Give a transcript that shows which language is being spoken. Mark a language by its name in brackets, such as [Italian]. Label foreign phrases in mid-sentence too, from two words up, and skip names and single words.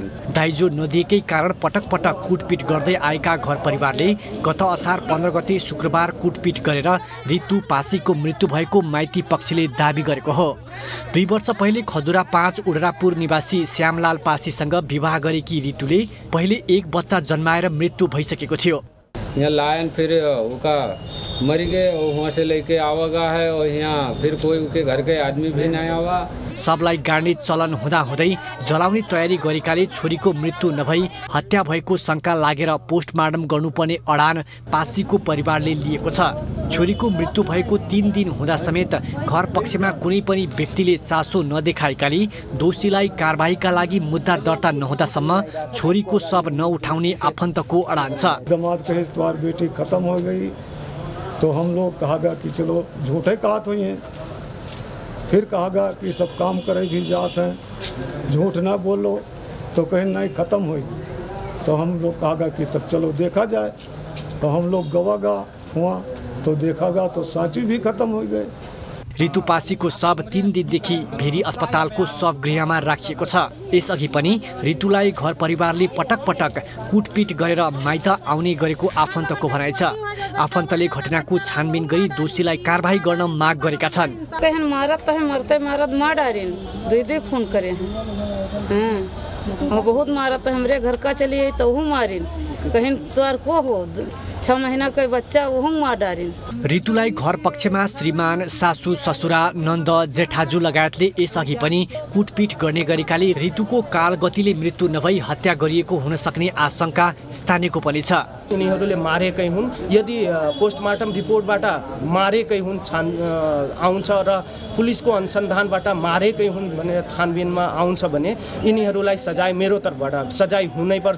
[Nepali] दाइजो नदिएकै कारण पटक पटक कुटपिट गर्दै आएका घर परिवारले गत असार 15 गते शुक्रबार कुटपिट गरेर ऋतु पासीको मृत्यु भएको माइती पक्षले दाबी गरेको हो। 2 वर्ष पहिले खजुरा 5 उडरापुर निवासी श्यामलाल पासीसँग विवाह गरेकी ऋतुले पहिले 1 बच्चा जन्माएर मृत्यु भइसकेको थियो। [Awadhi] यहाँ लायन फिर उका मर गए और वहाँ से लेके आवागा है और यहाँ फिर कोई उनके घर के आदमी भी नहीं आवा। [Nepali] सबलाई गाड्ने चलन हुँदाहुँदै जलाउने तयारी गरेकाले छोरीको मृत्यु नभई हत्या भएको शंका लागेर पोस्टमार्टम गर्नुपर्ने अडान पासीको परिवारले लिएको छ। छोरीको मृत्यु भएको 3 दिन हुँदा समेत घर पक्षमा कुनै पनि व्यक्तिले चासो नदेखाएकाले दोषीलाई कारबाहीका लागि मुद्दा दर्ता नहुँदासम्म छोरीको शव नउठाउने आफन्तको अडान छ। [Awadhi] दामाद कहे तुम्हारी बेटी खत्म हो गई तो हम लोग कहागा कि चलो झूठे कहा तो ये, फिर कहागा कि सब काम करे भी जात हैं, झूठ ना बोलो तो कहीं नहीं ख़त्म होगी। तो हम लोग कहागा कि तब चलो देखा जाए। तो हम लोग गवागा हुआ तो देखागा तो साँची भी खत्म हो गए। [Nepali] ऋतु पासीको शव 3 दिनदेखि भेरी अस्पतालको शवगृहमा राखिएको छ। यसअघि पनि ऋतुलाई घर परिवारले पटक पटक कुटपिट गरेर माइत आउने गरेको आफन्तको भनाइ छ। आफन्तले घटनाको छानबिन गरी दोषीलाई कारबाही गर्न माग गरेका छन्। [Awadhi] कहीं मारत तो मरते मारत मार डारिन 2 खून करे हैं और बहुत मारत हमरे घर का चलिए तो हूँ मारिन कहीं तोर को हो 6 महीना के बच्चा वो मार डारिन्। [Nepali] ऋतुलाई घर पक्षमा श्रीमान, सासू, ससुरा, नन्द, जेठाजु लगायतले यसअघि पनि कुटपिट गर्ने गरेकाले ऋतुको कालगतिले मृत्यु नभई हत्या गरिएको हुन सक्ने आशंका स्थानीयको पनि छ। यिनीहरूले मारेकै हुन्, यदि पोस्टमार्टम रिपोर्टबाट मारेकै हुन् आउँछ र पुलिसको अनुसन्धानबाट मारेकै हुन् भने छानबिनमा आउँछ भने यिनीहरूलाई सजाय मेरो तर्फबाट सजाय हुनै पर्छ।